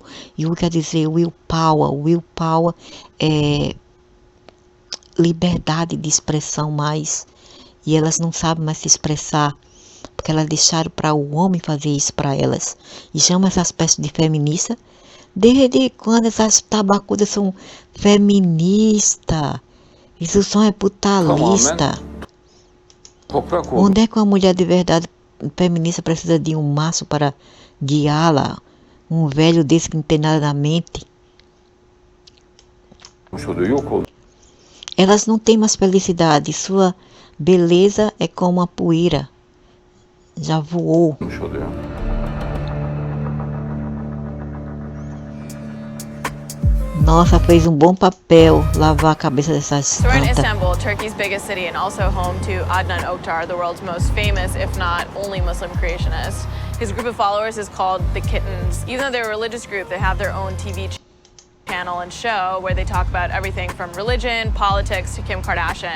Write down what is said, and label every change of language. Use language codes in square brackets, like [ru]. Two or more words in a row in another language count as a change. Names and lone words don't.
[pt] Will quer dizer willpower. Willpower é liberdade de expressão mais. E elas não sabem mais se expressar, porque elas deixaram para o homem fazer isso para elas. E chamam essas peças de feminista. Desde quando essas tabacudas são feministas? Isso só é putalista. [tr] toprak oldu. [pt] Onde é que uma mulher de verdade feminista precisa de um maço para guiá-la? Um velho desse que não tem nada na mente. [tr] Yok olmuş [pt] Elas não têm mais felicidade. Sua beleza é como a poeira. Já voou. [tr] oluyor. [pt] Nossa, fez um bom papel lavar a cabeça dessas [en] So we're in [pt] tantas. [en] Istanbul, Turkey's biggest city, and also home to Adnan Oktar, the world's most famous, if not only Muslim creationist. His group of followers is called the Kittens. Even though they're a religious group, they have their own TV channel and show where they talk about everything from religion, politics, to Kim Kardashian.